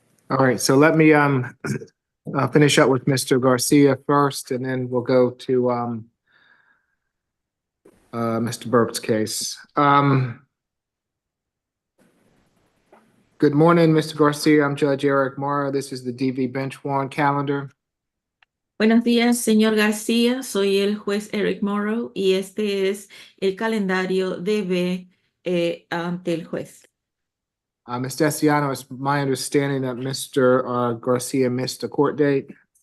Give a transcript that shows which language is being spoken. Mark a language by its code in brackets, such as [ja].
[en] All right, so let me finish up with Mr. Garcia first, and then we'll go to Mr. Burke's case. Good morning, Mr. Garcia. I'm Judge Eric Mora. This is the DV bench warrant calendar. [es] Buenos días, señor García. Soy el juez Eric Morrow y este es el calendario DV ante el juez. [en] Ms. Desiano, it's my understanding that Mr. Garcia missed a court date.